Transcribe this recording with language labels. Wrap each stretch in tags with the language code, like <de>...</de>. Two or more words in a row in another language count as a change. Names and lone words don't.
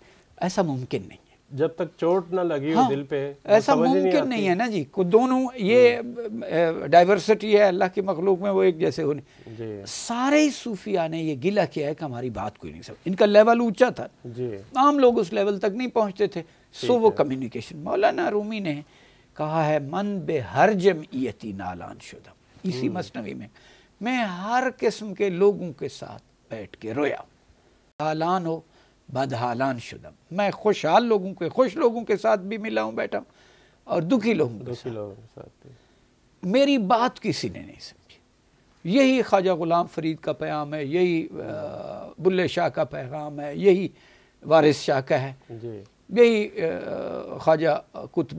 <ur>ایسا ممکن نہیں ہے جب تک چوٹ نہ لگی ہو دل پہ، ایسا ممکن نہیں ہے نا جی، دونوں یہ ڈائیورسٹی ہے اللہ کی مخلوق میں، وہ ایک جیسے ہونے۔ سارے صوفیاء نے یہ گلہ کیا ہے کہ ہماری بات کوئی نہیں سمجھ، ان کا لیول اونچا تھا، عام لوگ اس لیول تک نہیں پہنچتے تھے، سو وہ کمیونیکیشن۔ مولانا رومی نے کہا ہے</ur> <fa>من بے ہر جمعیتی نالان شدم، اسی مثنوی میں ہر قسم کے لوگوں کے ساتھ بیٹھ کے رویا، حالان ہو بدحالان شدم،</fa> <ur>میں خوشحال لوگوں کے خوش لوگوں کے ساتھ بھی ملا ہوں بیٹھا ہوں اور دکھی لوگوں کے ساتھ، میری بات کسی نے نہیں سمجھی۔ یہی خواجہ غلام فرید کا پیام ہے، یہی بلے شاہ کا پیغام ہے، یہی وارث شاہ کا ہے، یہی خواجہ قطب</ur>